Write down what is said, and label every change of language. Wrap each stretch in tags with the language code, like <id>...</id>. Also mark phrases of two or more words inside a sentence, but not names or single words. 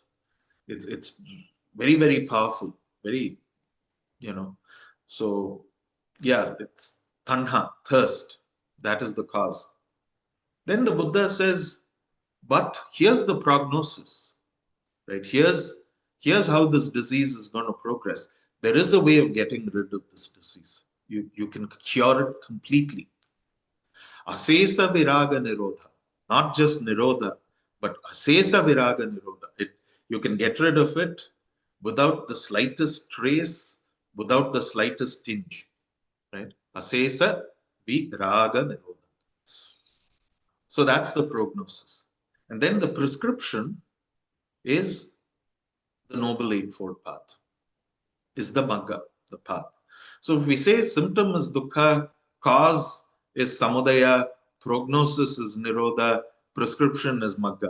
<en>It's very, very powerful, very, so yeah, it's tanha, thirst. That is the cause. Then the Buddha says, but here's the prognosis, right? Here's how this disease is going to progress. There is a way of getting rid of this disease. You can cure it completely.</en> <pi>Asesa viraga nirodha,</pi> <en>not just nirodha, but</en> <pi>asesa viraga nirodha.</pi> <en>You can get rid of it without the slightest trace, without the slightest tinge, right?</en> <pi>Asesa viraga nirodha.</pi> <en>So that's the prognosis. And then the prescription is the Noble Eightfold Path, is the Magga, the path. So if we say symptom is dukkha, cause is samudaya, prognosis is nirodha, prescription is Magga.</en>